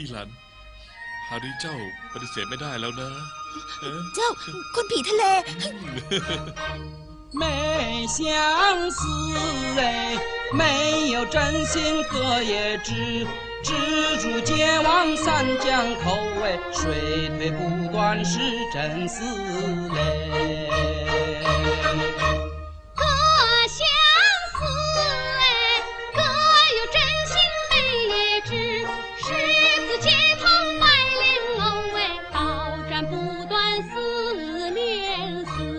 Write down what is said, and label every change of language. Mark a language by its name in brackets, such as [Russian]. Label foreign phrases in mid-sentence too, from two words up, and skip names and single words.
[Thai] หลัน ฮาริเจ้าปฏิเสธไม่ได้แล้วนะเอ๊ะ เจ้าคนผีทะเล [Chinese] 没相思哎，没有真心隔夜枝，蜘蛛结网三江口哎，水退不断是真丝嘞。各相思哎，各有真心没也知，十字街头卖莲藕哎，刀斩不断思念丝。